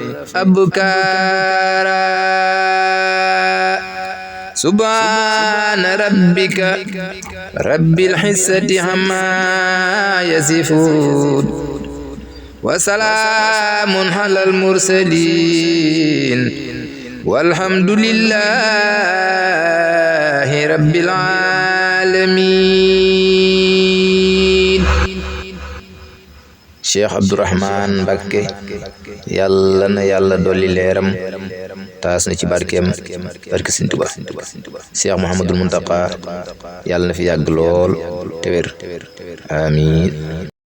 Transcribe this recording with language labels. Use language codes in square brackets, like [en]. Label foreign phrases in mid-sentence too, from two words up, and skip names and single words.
[ar] أبكارا سبحان ربك رب العزة عما يصفون وسلام على المرسلين والحمد لله رب العالمين. [wo] Cheikh Abdourahmane Mbacké yàlla na yàlla dolli leeram taas na ci barkeem barke Sëriñ Tuubaa. Cheikh Mouhamadoul Mountakha yàlla na fi yàgg lool te wér amiin.